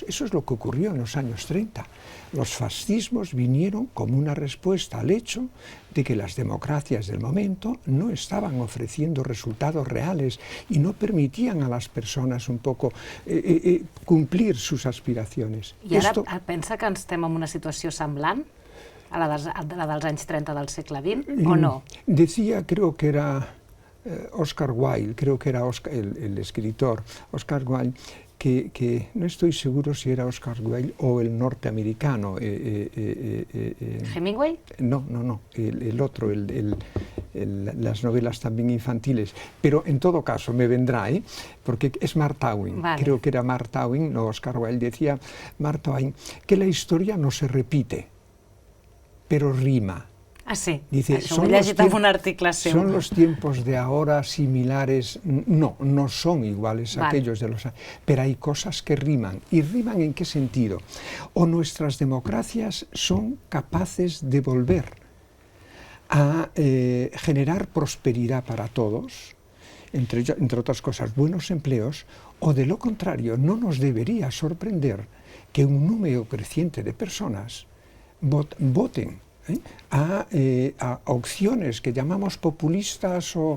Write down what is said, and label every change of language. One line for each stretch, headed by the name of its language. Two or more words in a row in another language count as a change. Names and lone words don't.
Spanish: Eso es lo que ocurrió en los años 30. Los fascismos vinieron como una respuesta al hecho de que las democracias del momento no estaban ofreciendo resultados reales y no permitían a las personas un poco cumplir sus aspiraciones.
Catalan: I ara pensa que estem en una situació semblant a la dels anys 30 del segle XX, o no?
Spanish: Decía, creo que era Oscar Wilde, el escritor Oscar Wilde, que no estoy seguro si era Oscar Wilde o el norteamericano. ¿Hemingway? No, el otro, las novelas también infantiles. Pero en todo caso me vendrá, porque es Mark Twain. Vale. Creo que era Mark Twain, no Oscar Wilde. Decía Mark Twain que la historia no se repite, pero rima. Ah, sí? Dice,
Catalan: això ho he llegit en un article seu.
Spanish: ¿Son los tiempos de ahora similares? No, no son iguales a aquellos de los años. Pero hay cosas que riman. ¿Y riman en qué sentido? O nuestras democracias son capaces de volver a generar prosperidad para todos, entre otras cosas, buenos empleos, o de lo contrario, no nos debería sorprender que un número creciente de personas voten a opciones que llamamos populistas o